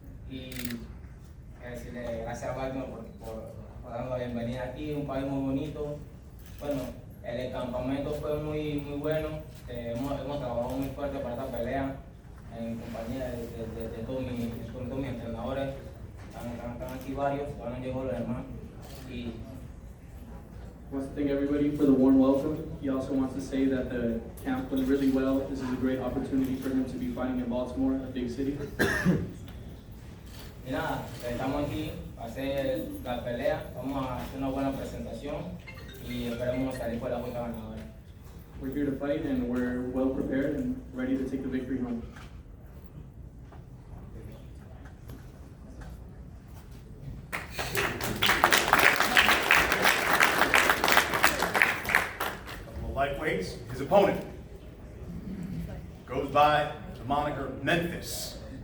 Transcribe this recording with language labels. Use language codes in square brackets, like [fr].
[es] y decirle gracias a Baltimore por darnos la bienvenida aquí, un país muy bonito. Bueno, el campamento fue muy bueno, hemos trabajado muy fuerte para esta pelea en compañía de todos mis entrenadores, están aquí varios, todavía no llegó los demás. Y [en] here. Wants to thank everybody for the warm welcome. He also wants to say that the camp went really well. This is a great opportunity for him to be fighting in Baltimore, a big city. [es] Y nada, estamos aquí para hacer la pelea, vamos a hacer una buena presentación y esperemos salir por la puerta ganadora. [en] We're here to fight and we're well prepared and ready to take the victory home. Lightweights, his opponent goes by the moniker Memphis.